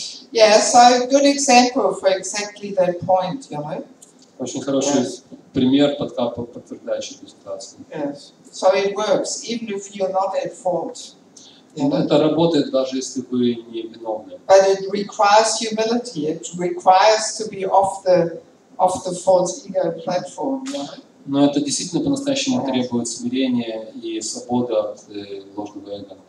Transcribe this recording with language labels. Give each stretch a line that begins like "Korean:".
English: Yeah, so good example for exactly that point, you know.
Russian: Очень хороший пример, подтверждающий эту ситуацию.
English: Yes. So it works, even if you're not at fault. You know?
Russian: Это работает даже если вы не виновны.
English: But it requires humility. It requires to be off the false ego platform, you know.
Russian: Но это действительно по-настоящему требует смирения и свободы от ложного эго.